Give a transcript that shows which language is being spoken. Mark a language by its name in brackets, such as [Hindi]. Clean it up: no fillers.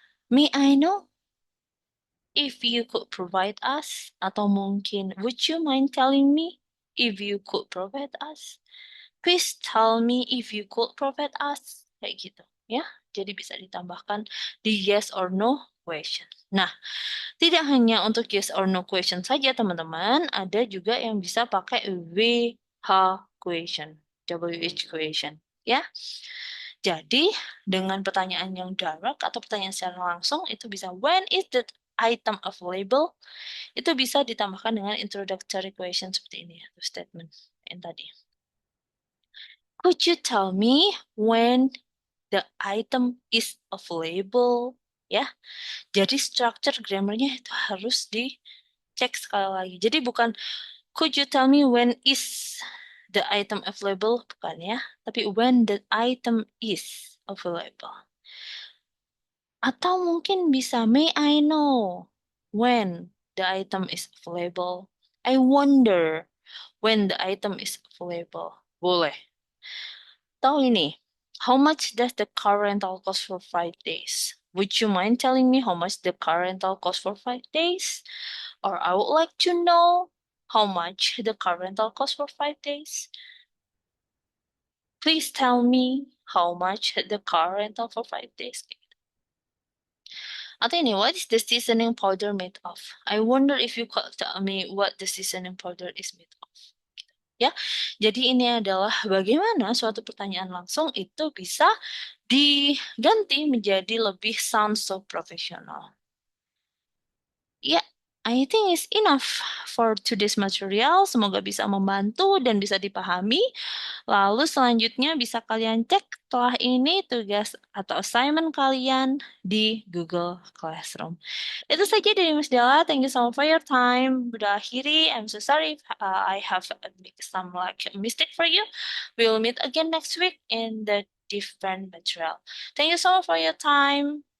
[English] May I know if you could provide us? [Indonesian] Atau mungkin [English] would you mind telling me if you could provide us? Please tell me if you could provide us. [Indonesian] Kayak gitu ya. Jadi bisa ditambahkan di yes or no question. Nah, tidak hanya untuk yes or no question saja teman-teman, ada juga yang bisa pakai WH question, WH question ya. Jadi, dengan pertanyaan yang direct atau pertanyaan secara langsung, itu bisa [English] when is the item available? [Indonesian] Itu bisa ditambahkan dengan introductory question seperti ini, atau statement yang tadi. [English] Could you tell me when the item is available? [Indonesian] Ya, jadi structure grammarnya itu harus dicek sekali lagi. Jadi bukan [English] could you tell me when is the item available? [Indonesian] Bukan ya, tapi [English] when the item is available. [Indonesian] Atau mungkin bisa, [English] may I know when the item is available? I wonder when the item is available. [Indonesian] Boleh. Atau ini, [English] how much does the car rental cost for 5 days? Would you mind telling me how much the car rental cost for 5 days? Or I would like to know how much the car rental cost for 5 days. Please tell me how much the car rental for 5 days. [Indonesian] Atau ini, [English] what is the seasoning powder made of? I wonder if you could tell me what the seasoning powder is made of. [Indonesian] Ya, jadi ini adalah bagaimana suatu pertanyaan langsung itu bisa diganti menjadi lebih [English] sound so professional. Ya, I think it's enough for today's material. [Indonesian] Semoga bisa membantu dan bisa dipahami. Lalu selanjutnya bisa kalian cek setelah ini tugas atau assignment kalian di Google Classroom. Itu saja dari Miss Della. [English] Thank you so much for your time. [Indonesian] Udah akhiri. [English] I'm so sorry if I have make some like mistake for you. We will meet again next week in the different material. Thank you so much for your time.